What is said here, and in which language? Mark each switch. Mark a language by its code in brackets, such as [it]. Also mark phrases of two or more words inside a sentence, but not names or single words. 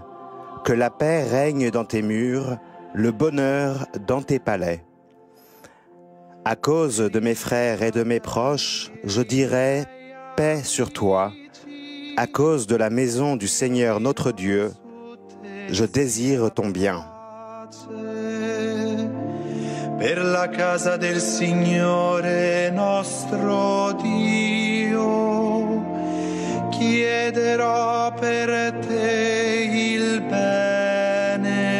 [fr] Que la paix règne dans tes murs, le bonheur dans tes palais. À cause de mes frères et de mes proches, je dirai paix sur toi. À cause de la maison du Seigneur notre Dieu, je désire ton bien. [it] Per la casa del Signore nostro Dio, chiederò per te il bene.